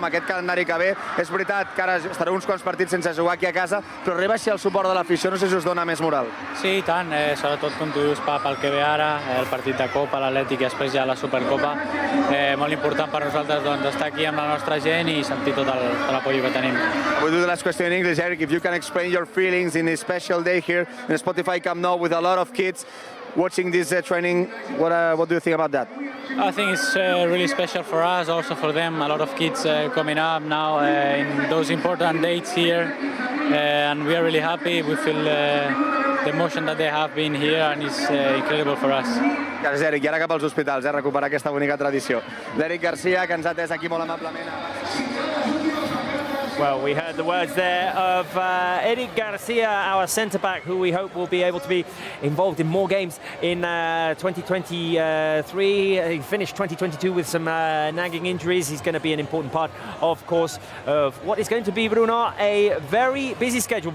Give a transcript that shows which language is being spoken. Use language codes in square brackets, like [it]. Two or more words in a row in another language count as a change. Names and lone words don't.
[ca] Amb aquest calendari que ve, és veritat que ara estareu uns quants partits sense jugar aquí a casa, però arriba així el suport de l'afició, no sé si us dona més moral. Sí, i tant, sobretot com tu dius, pel que ve ara, el partit de Copa, l'Atlètic i després ja la Supercopa, molt important per nosaltres doncs, estar aquí amb la nostra gent i sentir tot l'apoyo que tenim. [en] We'll do the last question in English, Eric. If you can explain your feelings in this special day here in Spotify Camp Nou with a lot of kids watching this training, what do you think about that? I think it's really special for us, also for them. A lot of kids coming up now in those important dates here, and we are really happy. We feel the emotion that they have been here, and it's incredible for us. [ca] Gràcies, Eric. I ara cap als hospitals, recuperar aquesta bonica tradició. L'Eric Garcia, que ens ha atès aquí molt amablement. [en] Well, we heard the words there of Eric Garcia, our centre-back, who we hope will be able to be involved in more games in 2023. He finished 2022 with some nagging injuries. He's going to be an important part, of course, of what is going to be, Bruno, a very busy schedule.